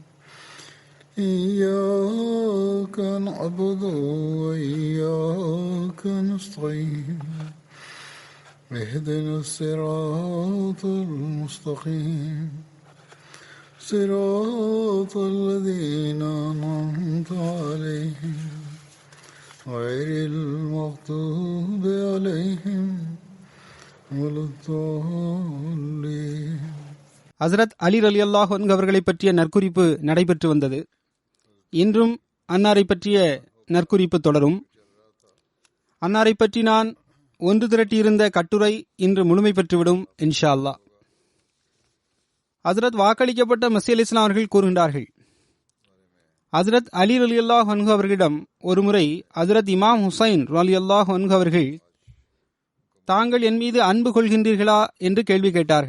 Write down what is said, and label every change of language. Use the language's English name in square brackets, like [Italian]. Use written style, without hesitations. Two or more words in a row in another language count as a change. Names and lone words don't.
[Arabic] إياك نعبد وإياك نستعين اهدنا الصراط المستقيم صراط الذين أنعمت عليهم غير المغضوب عليهم ولا الضالين. [Tamil] ஹஸ்ரத் அலி [Arabic] رضي الله عنه [Tamil] அவர்களை பற்றிய நற்குறிப்பு நடைபெற்று வந்தது. இன்றும் அன்னாரை பற்றிய நற்குறிப்பு தொடரும். அன்னாரை பற்றி நான் ஒன்று திரட்டியிருந்த கட்டுரை இன்று முழுமை பெற்றுவிடும் [Arabic] إن شاء الله. [Tamil] ஹஸ்ரத் வாக்களிக்கப்பட்ட மஸீஹ் அலைஹிஸ்ஸலாம் அவர்கள் கூறுகின்றார்கள், ஹஸ்ரத் அலி [Arabic] رضي الله عنه [Tamil] அவர்களிடம் ஒருமுறை ஹஸ்ரத் இமாம் ஹுசைன் [Arabic] رضي الله عنه [Tamil] அவர்கள் தாங்கள் என் மீது அன்பு கொள்கின்றீர்களா என்று கேள்வி கேட்டார்கள்.